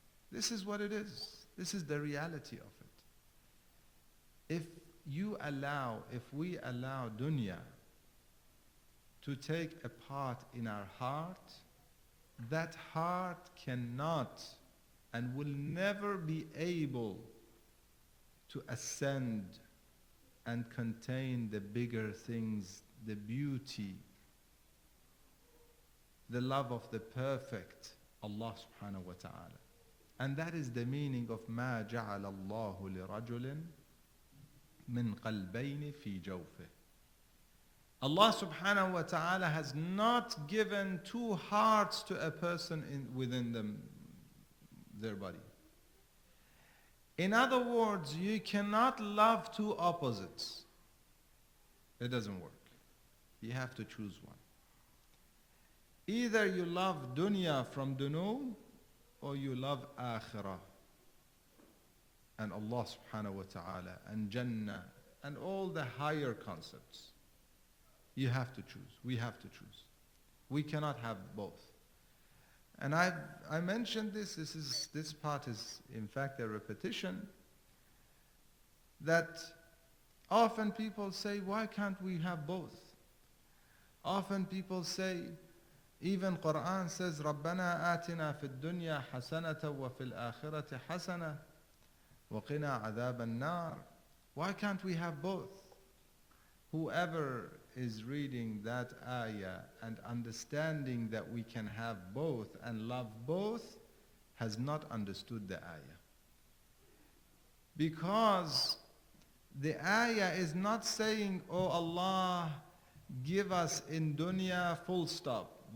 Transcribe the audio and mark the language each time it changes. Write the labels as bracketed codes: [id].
[en] This is what it is. This is the reality of it. If we allow dunya to take a part in our heart, that heart cannot and will never be able to ascend and contain the bigger things, the beauty, the love of the perfect Allah subhanahu wa ta'ala. And that is the meaning of [ar] مَا جَعَلَ اللَّهُ لِرَجُلٍ مِّن قَلْبَيْنِ فِي جَوْفِهِ. [en] Allah subhanahu wa ta'ala has not given 2 hearts to a person within their body. In other words, you cannot love 2 opposites. It doesn't work. You have to choose one. Either you love dunya from dunya, or you love akhirah and Allah subhanahu wa ta'ala and Jannah and all the higher concepts. You have to choose. We have to choose. We cannot have both. And I mentioned this part is in fact a repetition, that often people say, why can't we have both? Often people say, even Quran says, [ar] رَبَّنَا آتِنَا فِي الدُّنْيَا حَسَنَةً وَفِي الْآخِرَةِ حَسَنَةً وَقِنَا عَذَابَ النَّارِ. [en] Why can't we have both? Whoever is reading that ayah and understanding that we can have both and love both has not understood the ayah. Because the ayah is not saying, oh Allah, give us in dunya full stop.